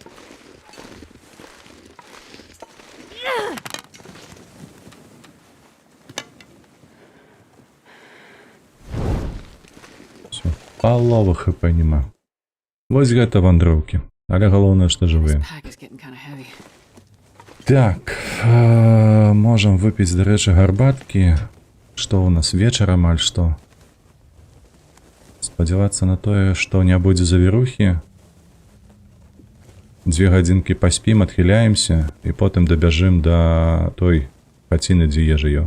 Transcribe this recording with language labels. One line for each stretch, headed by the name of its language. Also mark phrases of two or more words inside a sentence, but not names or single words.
Belarusian: Всё, палова хп нема. Вось гэта вандроўкі. Але галоўнае, што жывыя.
English: Pack is getting kind of heavy.
Belarusian: Так, можам выпіць, дарэчы, гарбаткі. Што ў нас вечар амаль што? Спадзявацца на тое, што не будзе завірухі. 2 гадзінкі паспім, адхіляемся, і потым дабяжым да той хаціны, дзе ежа ё.